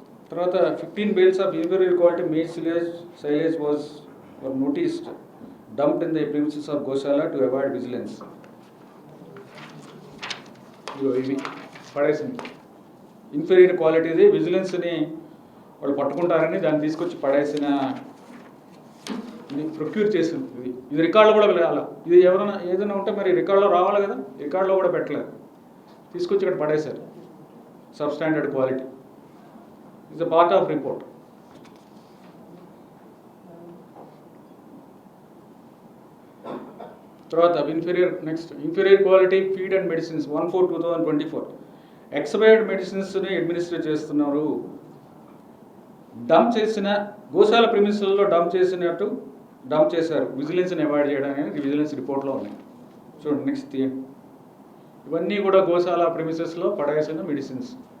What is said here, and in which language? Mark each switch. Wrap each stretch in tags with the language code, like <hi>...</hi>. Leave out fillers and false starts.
<en>తర్వాత 15 bales of inferior quality maize silage were noticed dumped in the premises of Goshala to avoid vigilance.</en> <te>ఇవి పడేసింది inferior క్వాలిటీది, విజిలెన్స్ని వాళ్ళు పట్టుకుంటారని దాన్ని తీసుకొచ్చి పడేసిన, ఇది ప్రొక్యూర్ చేసింది. ఇది రికార్డులో కూడా వెళ్ళాలి. ఇది ఎవరైనా ఏదైనా ఉంటే మరి రికార్డులో రావాలి కదా, రికార్డులో కూడా పెట్టలేదు, తీసుకొచ్చి ఇక్కడ పడేశారు.</te> <en>Substandard quality is a part of report. తర్వాత inferior quality feed and medicines 1/4/2024 expired medicinesని administer చేస్తున్నారు.</en> <te>డంప్ చేసిన గోశాల ప్రిమిసెస్లో డంప్ చేశారు విజిలెన్స్ని అవాయిడ్ చేయడానికి విజిలెన్స్ రిపోర్ట్లో ఉన్నాయి. చూడండి, నెక్స్ట్ తీయండి. ఇవన్నీ కూడా గోశాల ప్రిమిసెస్లో పడేసిన మెడిసిన్స్.</te>